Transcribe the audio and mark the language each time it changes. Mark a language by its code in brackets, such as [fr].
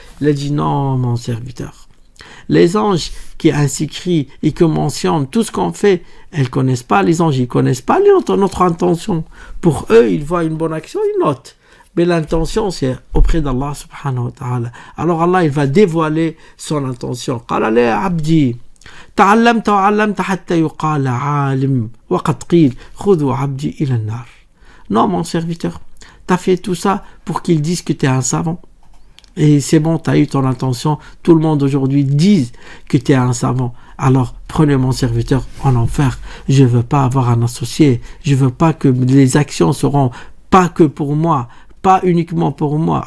[fr] Il a dit, non, mon serviteur. Les anges qui ainsi crient et qui mentionnent tout ce qu'on fait, elles ne connaissent pas, les anges, ils ne connaissent pas notre intention. Pour eux, ils voient une bonne action, ils notent. Mais l'intention, c'est auprès d'Allah subhanahu wa ta'ala. Alors Allah, il va dévoiler son intention. [ar] Qala li abdi. تعلمت وعلمت حتى يقال عالم وقد قيل خذوا عبدي إلى النار. [fr] Non, mon serviteur, tu as fait tout ça pour qu'ils disent que tu es un savant. Et c'est bon, tu as eu ton intention. Tout le monde aujourd'hui dit que tu es un savant. Alors, prenez mon serviteur en enfer. Je ne veux pas avoir un associé. Je ne veux pas que les actions seront pas que pour moi, pas uniquement pour moi.